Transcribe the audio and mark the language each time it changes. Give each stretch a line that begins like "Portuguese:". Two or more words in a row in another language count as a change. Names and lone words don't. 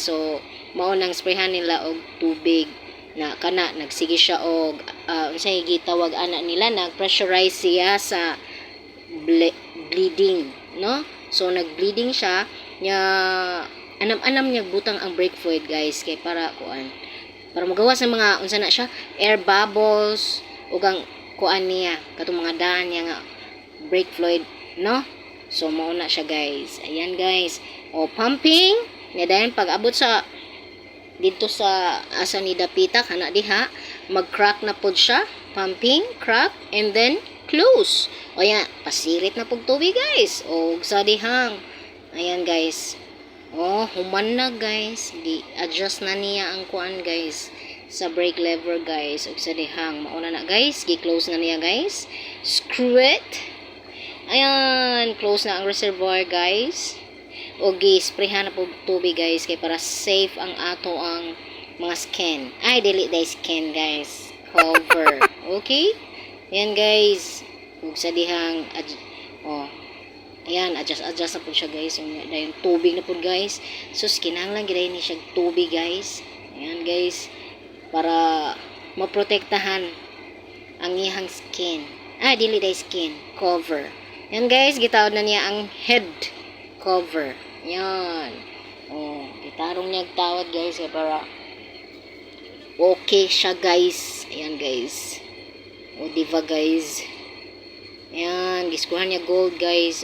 Cebuano: So mao nang sprayhan nila og tubig na kana nagsige siya og unsay gitawag ana nila, nag-pressurize siya sa bleeding no, so nag-bleeding siya nya anam-anam niya butang ang
English: brake fluid
Cebuano: guys kay para kuan, para magawas ng mga unsa na siya
English: air bubbles
Cebuano: ug ang kuan niya katong mga daan niya nga
English: brake fluid
Cebuano: no. So mao na siya guys. Ayan guys, o pumping nya dayon pag abot sa dito sa asa ni dapita kana diha, mag-crack na pod siya,
English: pumping, crack, and then close.
Cebuano: O yan, pasirit na pog tubig guys. O sa dihang, ayan guys, human na guys, di adjust na niya ang kuan guys sa
English: brake lever
Cebuano: guys. O sa dihang, mauna na guys, gi-close na niya guys,
English: screw it.
Cebuano: Ayan, close na ang reservoir guys. O gi-sprayhan na po tubig guys kay para safe ang ato ang mga skin. Ay, dili day skin guys, cover. Okay, yan guys. Ug sa dihang ayan, adjust na po siya guys. Dayon tubig na po guys. So kinahanglan gid ni siya tubig guys. Ayan guys, para maprotektahan ang iyang skin. Dili day skin, cover. Yan guys, gitawad na niya ang
English: head cover.
Cebuano: Yan. Gitarong niya tawad guys para okay siya guys. Ayan guys. Diba guys? Ayan, giskuhan niya gold guys.